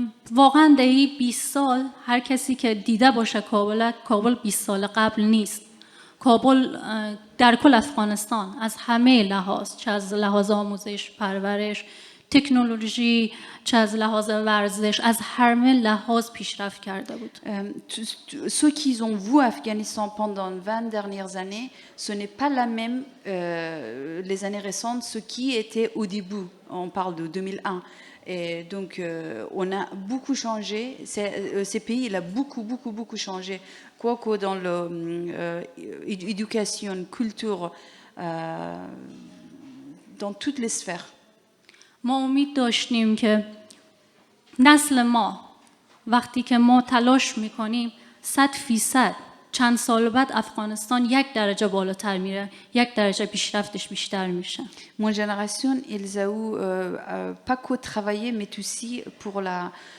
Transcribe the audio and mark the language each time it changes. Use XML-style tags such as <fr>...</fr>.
<fa>واقعا در این 20 سال هر کسی که دیده باشه کابل 20 سال قبل نیست. کابل در کل افغانستان از همه لحاظ، چه از لحاظ آموزش، پرورش، تکنولوژی، چه از لحاظ ورزش، از همه لحاظ پیشرفت کرده بود.</fa> <fr>Ce qu'ils ont vu Afghanistan pendant 20 dernières années, ce n'est pas la même, les années récentes, ce qui était au début. On parle de 2001. Et donc, on a beaucoup changé. Ces pays, il a beaucoup changé. Quoique dans l'éducation, culture, dans toutes les sphères.</fr> <fa>ما امید داشتیم که نسل ما وقتی که ما تلاش میکنیم 100% چند سال بعد افغانستان 1 درجه بالاتر میره، 1 درجه پیشرفتش بیشتر میشه.</fa> <fr>Mon génération, ils ont pas que travaillé, mais aussi pour la.</fr>